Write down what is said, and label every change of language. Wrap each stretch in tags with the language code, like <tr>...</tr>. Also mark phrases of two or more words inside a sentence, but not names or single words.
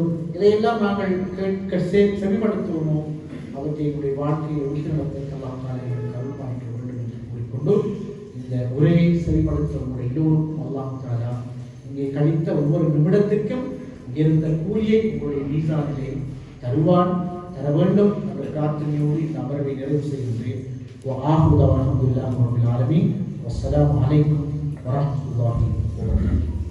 <ta>இதையெல்லாம் நாங்கள் கேட்க செவிமடுத்துவோமோ அவற்றை எங்களுடைய வாழ்க்கையை ஒழுங்கு நடத்த அல்லாஹ் தஆலா எங்களுக்கு அருள் பாலிக்க வேண்டும் என்று கூறிக்கொண்டு இந்த உரையை செவிமடுத்த எல்லோருக்கும் அல்லாஹ் தஆலா இங்கே கழித்த ஒவ்வொரு நிமிடத்திற்கும் இங்கிருந்த கூலியை உங்களுடைய மீசானிலே தர வேண்டும் என்ற பிரார்த்தனையோடு இந்த அமர்வை நிறைவு செய்கின்றேன்.</ta> <ar>وآخر دعوانا الحمد لله رب العالمين والسلام عليكم ورحمة الله وبركاته.</ar>